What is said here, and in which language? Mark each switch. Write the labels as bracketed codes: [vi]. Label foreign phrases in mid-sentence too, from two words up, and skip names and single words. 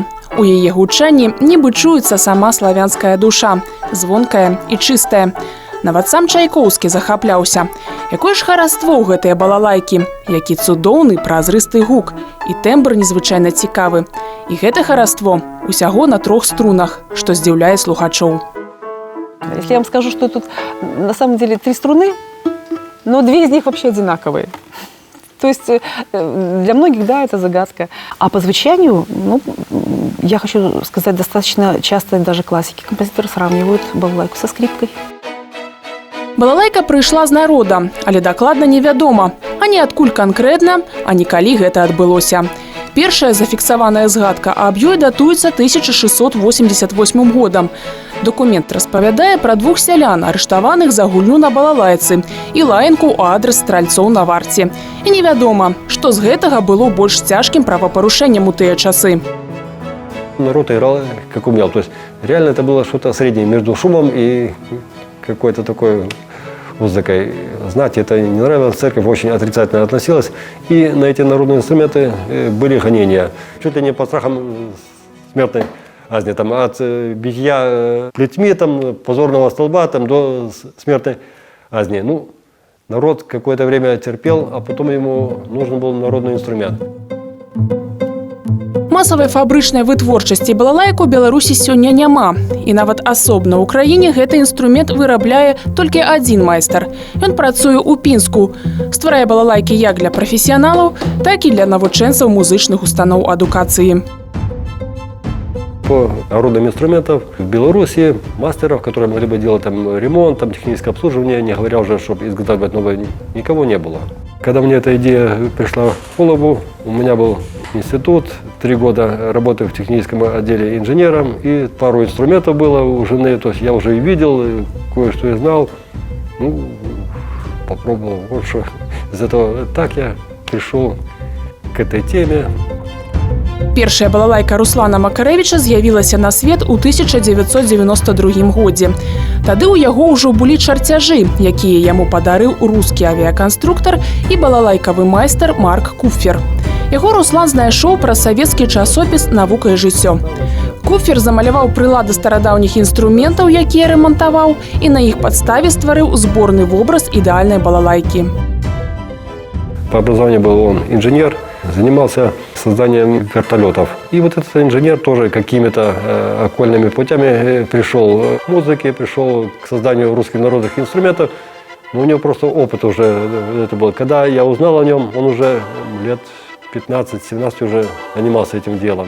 [be] У яе гучанні нібы чуецца сама славянская душа, звонкая і чыстая. Нават сам Чайкоўскі захапляўся. Якое ж хараство ў гэтыя балалайкі, які цудоўны празрысты гук, і тэмбр незвычайна цікавы. І гэта хараство усяго на 3 струнах, што здзіўляе слухачоў. [ru] Если я вам скажу, что тут на самом деле 3 струны, но 2 из них вообще одинаковые. То есть для многих, да, это загадка. А по звучанию, ну, я хочу сказать, достаточно часто даже классики, композиторы сравнивают балалайку со скрипкой. [be] Балалайка прыйшла з народа, але дакладна невядома, ані адкуль канкрэтна, ані калі гэта адбылося. Першая зафіксаваная згадка аб ёй датуецца 1688 годам. Документ распавядае пра 2 сялян, арыштаваных за гульню на балалайцы і лаянку ў адрас стральцоў на варце. І невядома, што з гэтага было больш цяжкім правапарушэннем у тыя часы. [ru] Народ играл, как умел. То есть реально это было что-то среднее между шумом и какой-то такой музыкой. Знаете, это не нравилось, церковь очень отрицательно относилась. И на эти народные инструменты были гонения. Чуть ли не по страхам смертной казни. Там, от битья плетьми, там, позорного столба там, до смертной казни. Ну, народ какое-то время терпел, а потом ему нужен был народный инструмент. [be] Масавай фабрычнай вытворчасці балалайку Беларусі сёння няма. І нават асобна ў краіне гэты інструмент вырабляе толькі адзін майстар. Ён працуе ў Пінску. Стварае балалайкі як для прафесіяналаў, так і для навучэнцаў музычных устаноў адукацыі. [ru] По народным инструментам в Беларуси мастеров, которые могли бы делать там ремонт, там техническое обслуживание, не говоря уже, чтобы изготавливать новое, никого не было. Когда мне эта идея пришла в голову, у меня был институт, 3 года работы в техническом отделе инженером, и пару инструментов было у жены, то есть я уже и видел, и кое-что и знал. Ну, попробовал, вот что. Из этого так я пришел к этой теме. [be] Першая балалайка Руслана Макарэвіча з'явілася на свет у 1992 годзе. Тады ў яго ўжо былі чарцяжы, якія яму падарыў рускі авіяканструктар і балалайкавы майстар Марк Купфер. Яго Руслан знайшоў праз савецкі часопіс «Навука і жыццё». Купфер замаляваў прылады старадаўніх інструментаў, якія рамантаваў, і на іх падставе стварыў зборны вобраз ідэальнай балалайкі. [ru] По образованию был он инженер, занимался созданием вертолетов. И вот этот инженер тоже какими-то окольными путями пришел к музыке, пришел к созданию русских народных инструментов. Но у него просто опыт уже это был. Когда я узнал о нем, он уже лет 15-17 уже занимался этим делом.